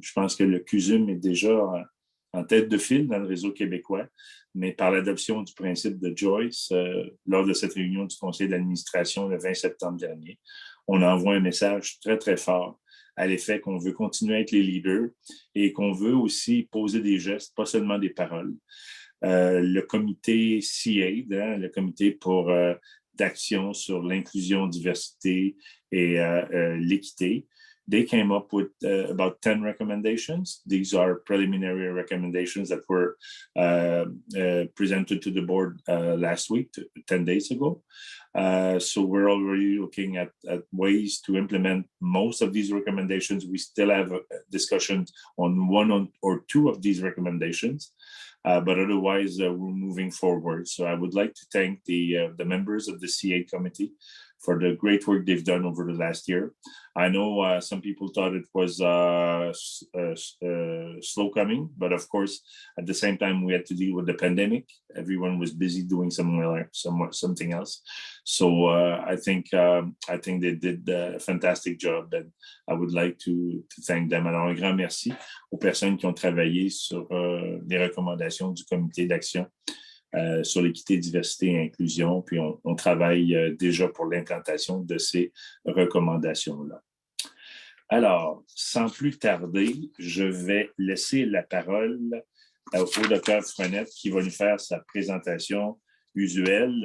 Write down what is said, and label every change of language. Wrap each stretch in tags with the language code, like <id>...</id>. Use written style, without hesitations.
<fr>Je pense que le CUSM est déjà en tête de file dans le réseau québécois, mais par l'adoption du principe de Joyce, lors de cette réunion du conseil d'administration le 20 septembre dernier, on envoie un message très, très fort à l'effet qu'on veut continuer à être les leaders et qu'on veut aussi poser des gestes, pas seulement des paroles. Le comité CAID, le comité pour d'action sur l'inclusion, diversité et l'équité.</fr> <en>They came up with about 10 recommendations. These are preliminary recommendations that were presented to the board last week, 10 days ago. So we're already looking at ways to implement most of these recommendations. We still have discussions on one or two of these recommendations, but otherwise we're moving forward. So I would like to thank the members of the CA committee for the great work they've done over the last year. I know some people thought it was slow coming, but of course, at the same time, we had to deal with the pandemic. Everyone was busy doing something else. So I think they did a fantastic job, and I would like to thank them.</en> <fr>Alors, un grand merci aux personnes qui ont travaillé sur les recommandations du comité d'action sur l'équité, diversité et inclusion, puis on travaille déjà pour l'implantation de ces recommandations-là. Alors, sans plus tarder, je vais laisser la parole au docteur Frenette qui va nous faire sa présentation usuelle.</fr>